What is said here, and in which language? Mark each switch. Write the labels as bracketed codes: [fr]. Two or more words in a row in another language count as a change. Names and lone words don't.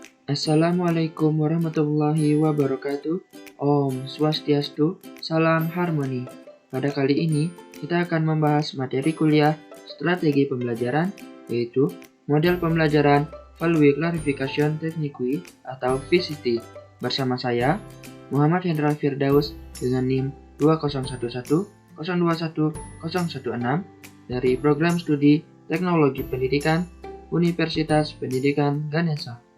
[ar] Assalamualaikum warahmatullahi wabarakatuh. [sa] Om Swastiastu, [id] salam harmoni. Pada kali ini, kita akan membahas materi kuliah strategi pembelajaran, yaitu model pembelajaran [en] Value Clarification Technique [id] atau VCT. Bersama saya, Muhammad Hendra Firdaus dengan NIM 20110210016 dari Program Studi Teknologi Pendidikan Universitas Pendidikan Ganesha.